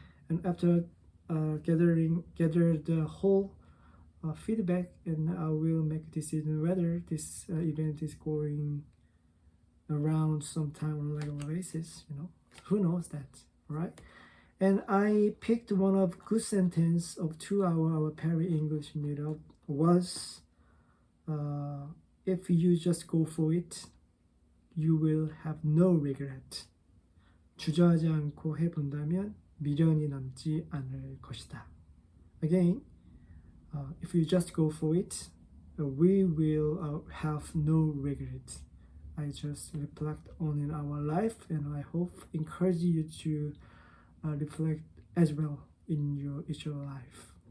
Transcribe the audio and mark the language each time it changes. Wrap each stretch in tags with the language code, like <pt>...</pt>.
<en>And after gather the whole feedback, and I will make a decision whether this event is going around sometime on a regular basis. Who knows that, right? And I picked one of good sentence of 2 hour our Perry English meetup was, if you just go for it, you will have no regret.</en> <ko>주저하지 않고 해본다면 미련이 남지 않을 것이다.</ko> <en>Again, if you just go for it, we will have no regret. I just reflect on in our life, and I hope encourage you to reflect as well in your life.</en>